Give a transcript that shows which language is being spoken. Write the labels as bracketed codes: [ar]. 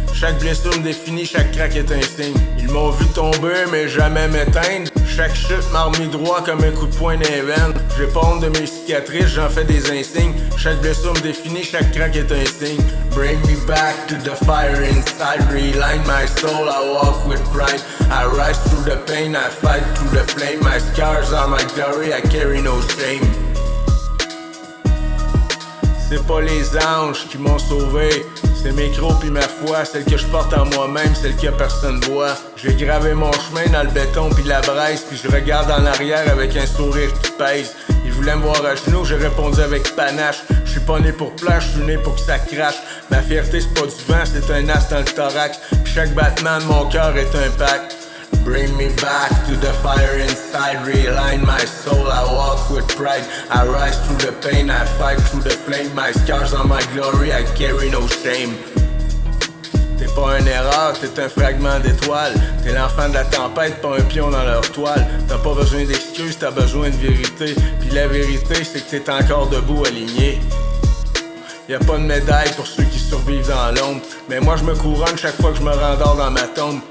[fr] Chaque blessure me définit, chaque craque est un signe. Ils m'ont vu tomber mais jamais m'éteindre. Chaque chute m'a remis droit comme un coup de poing dans les veines. J'ai pas honte de mes cicatrices, j'en fais des insignes. Chaque blessure me définit, chaque craque est un signe. [en] Bring me back to the fire inside, realign my soul, I walk with pride. I rise through the pain, I fight through the flame. My scars are my glory, I carry no shame. [fr] C'est pas les anges qui m'ont sauvé, c'est mes crocs pis ma foi, celle que je porte en moi-même, celle que personne voit. J'ai gravé mon chemin dans le béton pis la braise, puis je regarde en arrière avec un sourire qui pèse. Ils voulaient me voir à genoux, j'ai répondu avec panache. Je suis pas né pour plaire, je suis né pour que ça crache. Ma fierté c'est pas du vent, c'est un as dans le thorax. Pis chaque battement de mon cœur est un pacte. [en] Bring me back to the fire inside, realign my soul, I walk with pride. I rise through the pain, I fight through the flame. My scars are my glory, I carry no shame. [fr] T'es pas une erreur, t'es un fragment d'étoile. T'es l'enfant de la tempête, pas un pion dans leur toile. T'as pas besoin d'excuses, t'as besoin de vérité. Puis la vérité, c'est que t'es encore debout, aligné. Y'a pas de médaille pour ceux qui survivent dans l'ombre. Mais moi je me couronne chaque fois que je me rendors dans ma tombe.